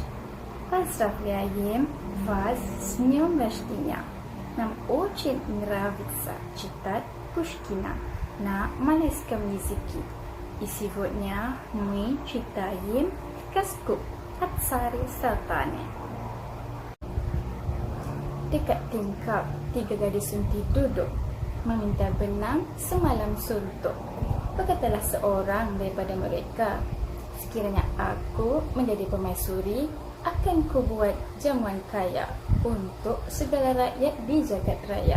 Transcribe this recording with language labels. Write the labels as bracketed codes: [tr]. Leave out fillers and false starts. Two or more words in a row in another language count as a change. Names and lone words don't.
[ru] Поздравляем вас с днем рождения. Нам очень нравится читать Пушкина на малайском языке. И сегодня мы читаем сказку о царе Салтане. [ms] Dekat tingkap, tiga gadis sunti duduk, meminta benang semalam suntuk. Berkatalah seorang daripada mereka, sekiranya aku menjadi permaisuri, akan ku buat jamuan kaya untuk segala rakyat di jagat raya.